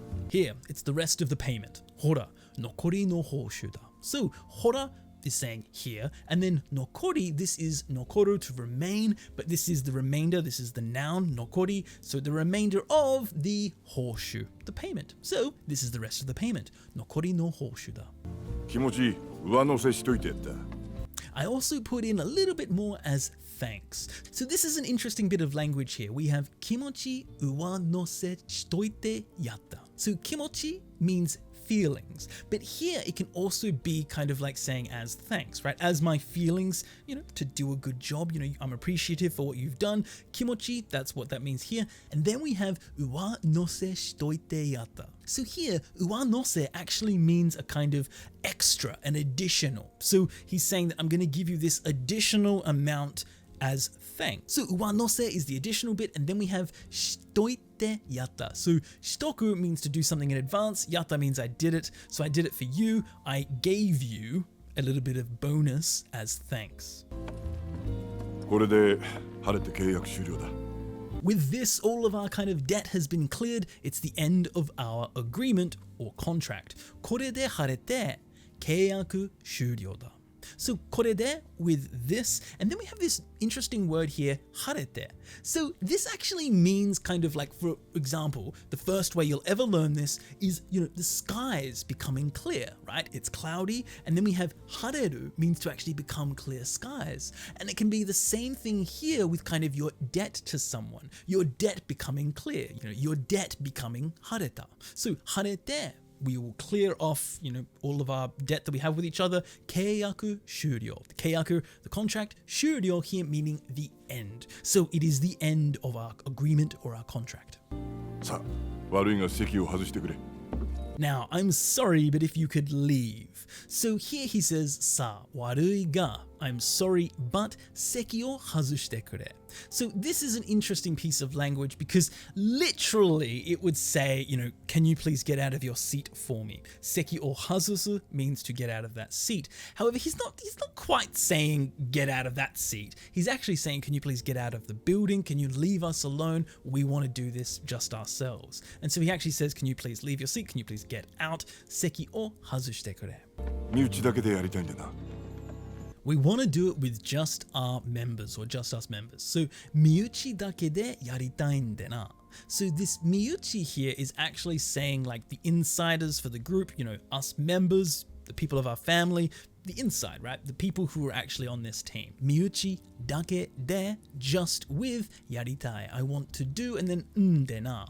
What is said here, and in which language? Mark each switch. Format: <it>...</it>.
<en>Here, it's the rest of the payment.</en> <ja>ほら、残りの報酬だ.</ja> <en>So, ほら is saying here, and then nokori, this is nokoru, to remain, but this is the remainder, this is the noun, nokori, so the remainder of the horseshoe, the payment. So this is the rest of the payment,</en> <ja>nokori no horseshoe da. 気持ち上乗せしといてやった.</ja> <en>I also put in a little bit more as thanks. So this is an interesting bit of language here. We have</en> <ja>kimochi uwanose shitoite yatta.</ja> <en>So kimochi means feelings, but here it can also be kind of like saying as thanks, right? As my feelings, to do a good job, I'm appreciative for what you've done. Kimochi, that's what that means here. And then we have</en> <ja>uwanose shitoite yatta.</ja> <en>So here, uwanose actually means a kind of extra, an additional. So he's saying that I'm going to give you this additional amount as thanks. So uwanose is the additional bit, and then we have</en> <ja>shitoite yatta.</ja> <en>So shitoku means to do something in advance, yatta means I did it. So I did it for you, I gave you a little bit of bonus as thanks.</en> <ja>これで晴れて契約終了だ。</ja> <en>With this, all of our kind of debt has been cleared. It's the end of our agreement or contract.</en> <ja>これで晴れて契約終了だ.</ja> <en>So</en> <ja>これで</ja> <en>with this, and then we have this interesting word here, 晴れて. So this actually means kind of like, for example, the first way you'll ever learn this is, the skies becoming clear, right? It's cloudy, and then we have 晴れる means to actually become clear skies. And it can be the same thing here with kind of your debt to someone, your debt becoming clear, your debt becoming 晴れた. So 晴れて, we will clear off, all of our debt that we have with each other.</en> <ja>契約終了.</ja> <en>The 契約, the contract. 終了 here meaning the end. So it is the end of our agreement or our contract.</en> <ja>さあ、悪いが席を外してくれ。</ja> <en>Now, I'm sorry, but if you could leave. So here he says,</en> <ja>さあ、悪いが,</ja> <en>I'm sorry, but</en> <ja>席を外してくれ.</ja> <en>So this is an interesting piece of language because literally it would say, can you please get out of your seat for me?</en> <ja>席を外す</ja> <en>means to get out of that seat. However, he's not quite saying get out of that seat. He's actually saying, can you please get out of the building? Can you leave us alone? We want to do this just ourselves. And so he actually says, can you please leave your seat? Can you please get out?</en> <ja>席を外してくれ. 身内だけでやりたいんだな。</ja> <en>We want to do it with just our members or just us members.</en> <ja>So 身内だけでやりたいんだな.</ja> <en>So this 身内 here is actually saying like the insiders for the group, us members, the people of our family, the inside, right? The people who are actually on this team.</en> <ja>身内だけで</ja> <en>just with</en> <ja>やりたい.</ja> <en>I want to do, and then でな.</en>